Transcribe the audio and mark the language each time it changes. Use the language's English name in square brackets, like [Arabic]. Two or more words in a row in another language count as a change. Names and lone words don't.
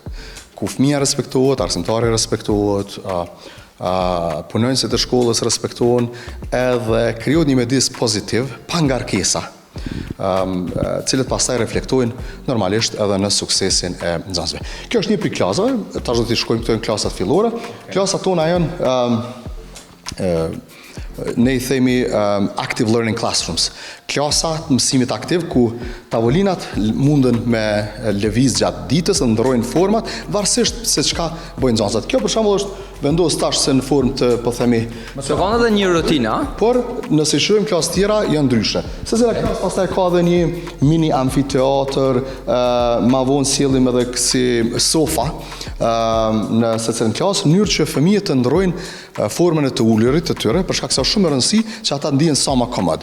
[Albanian] Ku fëmija respektohet, arsimtari respektohet, punonjësit e shkollës respektohen edhe krijohet një mjedis pozitiv, pa ngarkesa, cilët pastaj reflektojnë normalisht edhe në suksesin e nxënësve. Kjo është një prej klasave, tash do t'i shkojmë këto në klasat fillore. Klasat tona janë ne i themi [English] active learning classrooms. [Albanian] Klasa mësimit aktiv ku tavolinat munden me lëviz gjatë ditës, ndrojnë format, varësisht se çka bëjnë nxënësat. Kjo për shembull është vendos tash se në formë të, po themi, se ka edhe një rutinë, por nëse shohim klasë tjera janë ndryshe. Secila klasë pastaj ka edhe një mini amfiteatër, ma vonë sjellim edhe si sofa në secilën klasë, në mënyrë që fëmijët të ndrojnë formën e të ulurit të tyre, për shkak se është shumë e rëndësishme që ata ndihen sa më komod.